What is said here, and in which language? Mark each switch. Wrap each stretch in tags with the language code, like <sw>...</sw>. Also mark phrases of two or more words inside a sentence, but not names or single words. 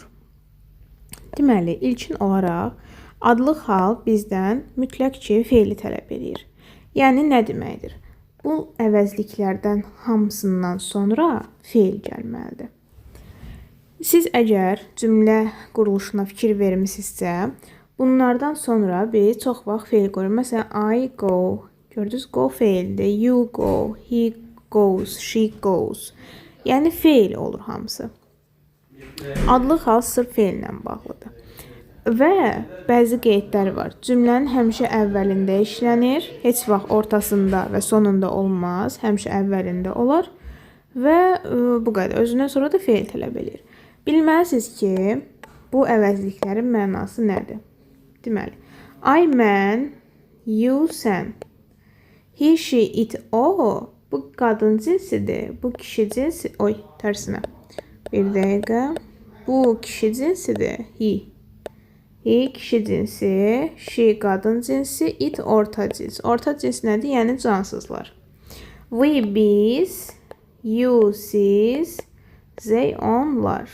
<az>Deməli, ilkin olaraq adlıq hal bizdən mütləq ki, feili tələb edir. Yəni, nə deməkdir? Bu əvəzliklərdən hamısından sonra feil gəlməlidir. Siz əgər cümlə quruluşuna fikir vermisinizsə, bunlardan sonra biz çox vaxt feil qoyuruq. Məsələn,</az> <en>I go, gördünüz, go feildir. You go, he goes, she goes.</en> <az>Yəni, feil olur hamısı. Adlıq hal sırf feillə bağlıdır. Və bəzi qeydlər var. Cümlənin həmişə əvvəlində işlənir, heç vaxt ortasında və sonunda olmaz, həmişə əvvəlində olar və bu qədər. Özündən sonra da feil tələb edir. Bilməlisiniz ki, bu əvəzliklərin mənası nədir? Deməli, I, mən,</az> <en>you, sən, he, she, it,</en> <az>o, bu qadın cinsidir, bu kişi cinsi, tərsinə. Bir dəqiqə, bu kişi cinsidir,</az> <en>he.</en> <az>He kişi cinsi, she qadın cinsi, it orta cins. Orta cins nədir? Yəni cansızlar. We, biz, you, siz, they, onlar.</az>